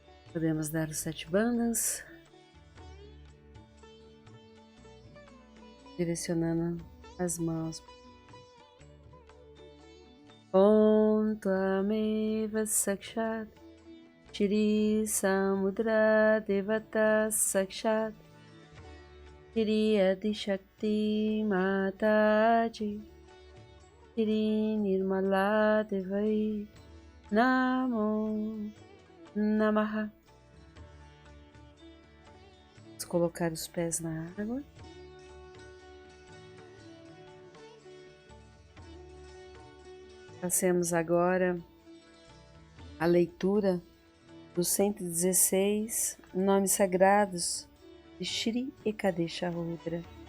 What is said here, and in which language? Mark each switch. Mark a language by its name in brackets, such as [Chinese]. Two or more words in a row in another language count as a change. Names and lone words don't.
[Portuguese] Podemos dar os 7 bandas, direcionando as mãos. [Sanskrit] ॐ त्वमेव साक्षात् श्री समुद्र देवता साक्षात् श्री आदिशक्ति माताजी श्री निर्मला देव्यै नमो नमः. [Portuguese] Vamos colocar os pés na água. Passemos agora a leitura dos 116 nomes sagrados de Shri Ekadesha Rudra.